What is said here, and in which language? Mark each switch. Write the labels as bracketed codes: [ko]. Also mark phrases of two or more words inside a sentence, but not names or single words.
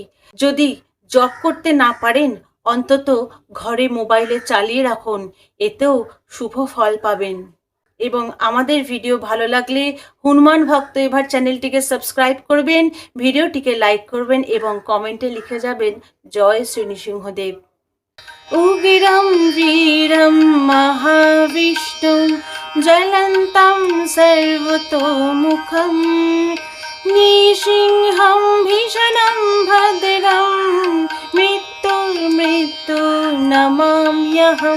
[bn] যদি জপ করতে না পারেন, অন্তত ঘরে মোবাইলে চালিয়ে রাখুন, এতেও শুভ ফল পাবেন। এবং আমাদের ভিডিও ভালো লাগলে হনুমান ভক্ত এবার চ্যানেলটিকে সাবস্ক্রাইব করবেন, ভিডিওটিকে লাইক করবেন এবং কমেন্টে লিখে যাবেন জয় শ্রী নৃসিংহদেব। [sa] উগ্রম বীরম মহাবিষ্ণুম জ্বলন্तं সর্বতোমুখম নৃসিংহম ভীষণম ভদ্রম মৃত্যু নমাম্যহম।